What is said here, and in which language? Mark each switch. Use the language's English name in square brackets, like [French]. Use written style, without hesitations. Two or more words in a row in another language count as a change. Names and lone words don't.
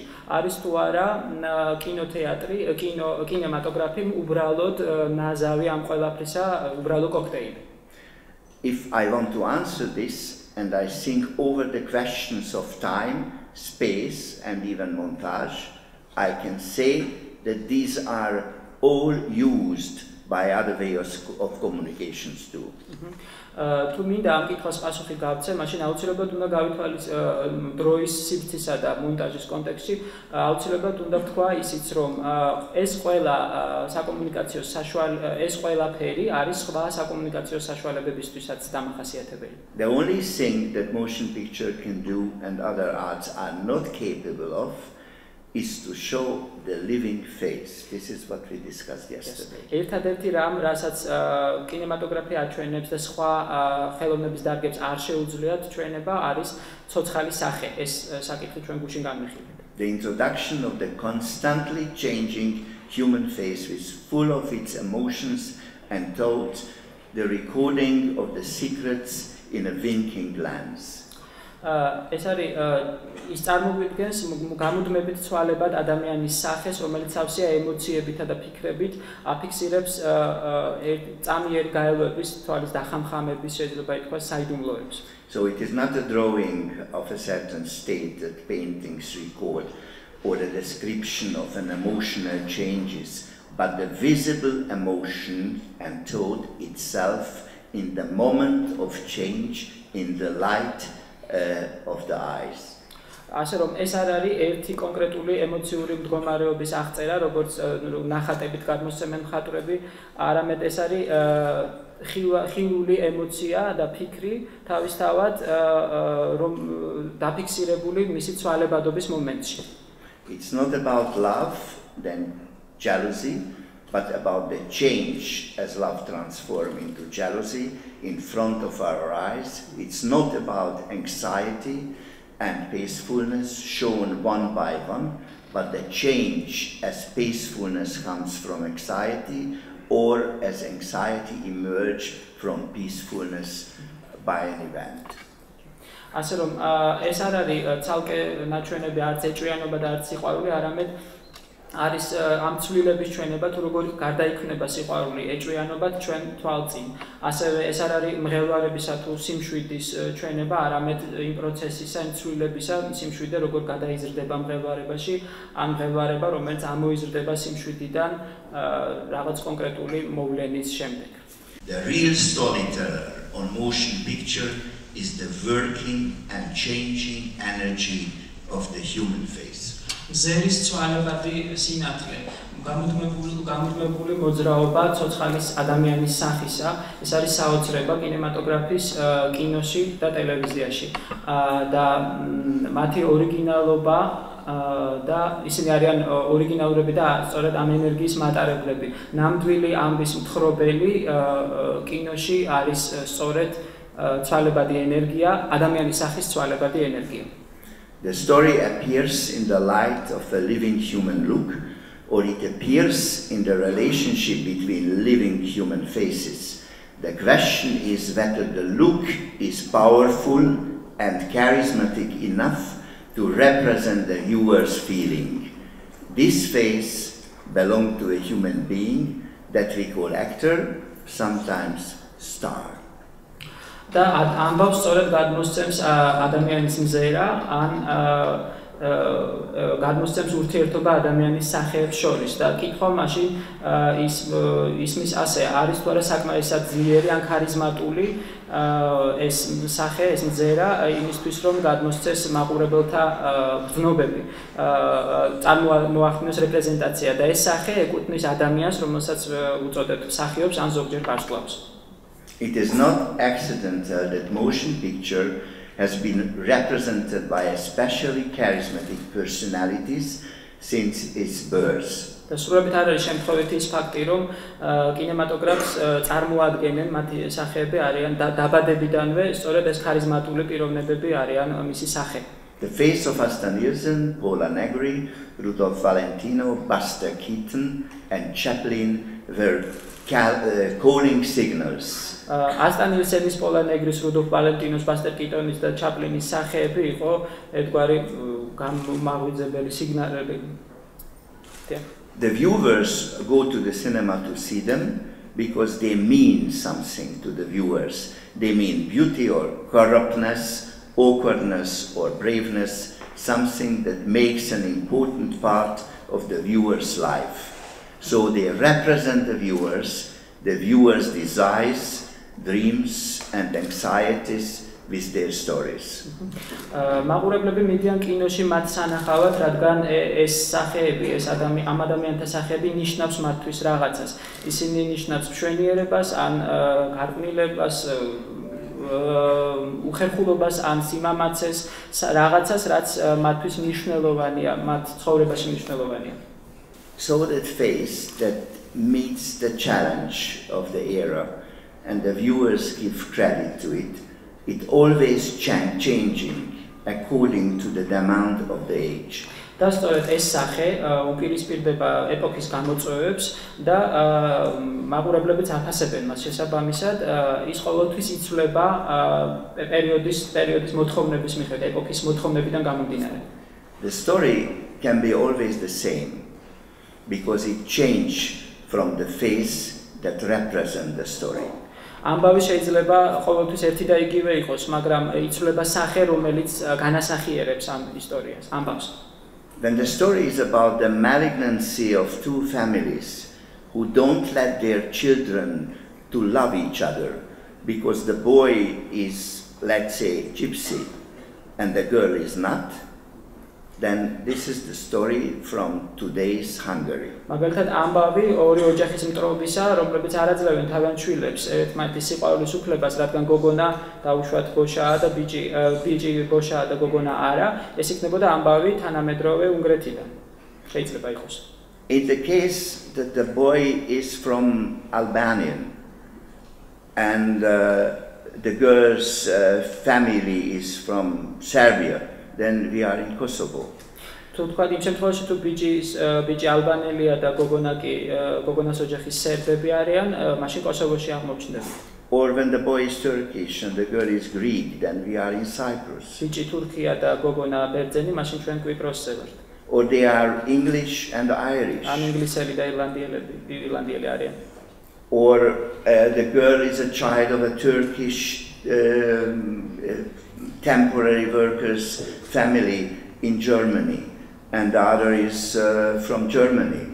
[Georgian] არის თუ არა კინემატოგრაფი უბრალოდ ნაზავი ამ ყველაფრისა, უბრალო კოქტეილი. [English] If I want to answer this and I think over the questions of time, space and even montage, I can say that these are all used by other ways of communications too. [Georgian] თუ მინდა ამ კითხვას პასუხი გავცე, მაშინ აუცილებლად უნდა გავითვალისწინოთ დროის სივრცისა და მონტაჟის კონტექსტში, აუცილებლად უნდა ვთქვა ისიც, რომ ეს ყველა საკომუნიკაციო ეს ყველაფერი არის სხვა საკომუნიკაციო საშუალებებისთვისაც დამახასიათებელი. [English] The only thing that motion picture can do and other arts are not capable of is to show the living face. This is what we discussed yesterday. [Georgian] ერთადერთი რამ, რასაც კინემატოგრაფი აჩვენებს და სხვა ხელოვნების დარგებს არ შეუძლიათ ჩვენება, არის ცოცხალი სახე. ეს საკითხი ჩვენ გუშინ განვიხილეთ. [English] The introduction of the constantly changing human face is full of its emotions and thoughts, the recording of the secrets in a winking glance. [Georgian] ეს არის ის წარმოგვიდგენს გამუდმებით ცვალებად ადამიანის სახეს, რომელიც სავსეა ემოციებითა და ფიქრებით აფიქსირებს წამიერ გაელვების თვალის დახამხამების შეიძლება ითქვას საიდუმლოებს. [English] So it is not a drawing of a certain state that paintings record or a description of an emotional changes, but the visible emotion and thought itself in the moment of change in the light of the eyes. [Georgian] ასე რომ ეს არ არის ერთი კონკრეტული ემოციური მდგომარეობის აღწერა, როგორც ნახატებით გადმოსცემენ მხატვრები, არამედ ეს არის ხილული ემოცია და ფიქრი თავისთავად რომ დაფიქსირებული მისი ცვალებადობის მომენტში. [English] It's not about love, then jealousy, but about the change as love transforms into jealousy in front of our eyes. It's not about anxiety and peacefulness shown one by one, but the change as peacefulness comes from anxiety, or as anxiety emerges from peacefulness by an event. [Georgian] ასე რომ ეს არ არის ცალკე ნაჩვენები არც ეჭვიანობა და არც სიყვარული, არამედ არის ამ ცვლილების ჩვენება, თუ როგორ გარდაიქმნება სიყვარული ეჭვიანობად ჩვენ თვალწინ. ასევე ეს არ არის მღელვარებისა თუ სიმშვიდის ჩვენება, არამედ იმ პროცესისა, იმ ცვლილებისა, სიმშვიდე როგორ გადაიზრდება მღელვარებაში, ან მღელვარება, რომელიც ამოიზრდება სიმშვიდიდან რაღაც კონკრეტული მოვლენის შემდეგ. [English] The real storyteller on motion picture is the working and changing energy of the human face. [Georgian] Zeris ცვალებადი სინათლე, გამუდმებული მოძრაობა ცოცხალის ადამიანის სახისა, ეს არის საოცრება კინემატოგრაფის კინოში და ტელევიზიაში. და მათი ორიგინალობა და ისინი არიან ორიგინალურები და სწორედ ამ ენერგიის მატარებლები. ნამდვილი ამბის მთხრობელი კინოში არის სწორედ ცვალებადი ენერგია, ადამიანის სახის ცვალებადი ენერგია. [English] The story appears in the light of a living human look, or it appears in the relationship between living human faces. The question is whether the look is powerful and charismatic enough to represent the viewer's feeling. This face belongs to a human being that we call actor, sometimes star. [Georgian] და ამბავს სწორედ გადმოსცემს ადამიანის მზერა ან გადმოსცემს ურთიერთობა ადამიანის სახეებს შორის და კითხვა მაშინ ისმის ასე არის თუ არა საკმარისად ძლიერი ან ქარიზმატული ეს სახე ეს მზერა იმისთვის რომ გადმოსცეს მაყურებელთა გრძნობები წარმოაჩინოს რეპრეზენტაცია და ეს სახე ეკუთვნის ადამიანს რომელსაც უწოდებთ მსახიობს ან ზოგჯერ ვარსკვლავს. [English] It is not accidental that motion picture has been represented by especially charismatic personalities since its birth. [Georgian] და სრულებით არ არის შემთხვევითი ის ფაქტი, რომ კინემატოგრაფს წარმოადგენენ მათი სახეები არიან დაბადებიდანვე სწორედ ეს ქარიზმატული პიროვნებები არიან მისი სახე. [English] The face of Asta Nielsen, Paula Negri, Rudolph Valentino, Buster Keaton and Chaplin were calling signals. [Georgian] Asta Nielsenis, Paula Negris, Rudolph Valentinos, Buster Keatonis და ჩაპლინის სახეები იყო ერთგვარი გამომაღვიძებელი სიგნალები. [English] The viewers go to the cinema to see them because they mean something to the viewers. They mean beauty or corruptness, awkwardness or braveness, something that makes an important part of the viewer's life. So they represent the viewers' desires, dreams and anxieties with their stories. [Georgian] მაყურებლები მიდიან კინოში მათ სანახავად, რადგან ეს სახეები, ეს ამ ადამიანთა სახეები ნიშნავს მათთვის რაღაცას. ისინი ნიშნავს მშვენიერებას, ან გარყვნილებას, უხერხულობას, ან სიმამაცეს, რაღაცას, რაც მათთვის მნიშვნელოვანია, მათ ცხოვრებაში მნიშვნელოვანია. [English] So that face that meets the challenge of the era and the viewers give credit to it, it always changing according to the demand of the age. [Georgian] და სწორედ ეს სახე უპირისპირდება ეპოქის გამოწვევებს და მაყურებლებიც აფასებენ მას შესაბამისად, ის ყოველთვის იცვლება პერიოდის მოთხოვნების მიხედვით, ეპოქის მოთხოვნებიდან გამომდინარე. [English] The story can be always the same because it changes from the face that represents the story. [Georgian] ამბავი შეიძლება ყოველთვის ერთი და იგივე იყოს, მაგრამ იცვლება სახე, რომელიც განასახიერებს ამ ისტორიას, ამბავს. [English] When the story is about the malignancy of two families who don't let their children to love each other because the boy is, let's say, gypsy and the girl is not, then this is the story from today's Hungary. [Georgian] მაგალითად ამბავი ორი ოჯახის მტრობისა, რომლებიც არ აძლევენ თავიანთ შვილებს ერთმანეთის სიყვარულის უფლებას, რადგან გოგონა დაუშვათ ბოშაა და ბიჭი ბოშაა და გოგონა არა, ეს იქნებოდა ამბავი თანამედროვე უნგრეთიდან. შეიძლება იყოს. [English] In the case that the boy is from Albania and the girl's family is from Serbia, then we are in Kosovo. [Georgian] თუ თქვა იმ შემთხვევაში თუ ბიჭი ალბანელია და გოგონას ოჯახის სერბები არიან, მაშინ კოსოვოში აღმოჩნდება. [English] Or when the boy is Turkish and the girl is Greek, then we are in Cyprus. [Georgian] ბიჭი თურქია და გოგონა ბერძენი, მაშინ ჩვენ კვიპროსზე ვართ. [English] Or they are English and Irish. [Georgian] ან ინგლისელი და ირლანდიელი არიან. [English] Or the girl is a child of a Turkish temporary workers family in Germany, and the other is from Germany.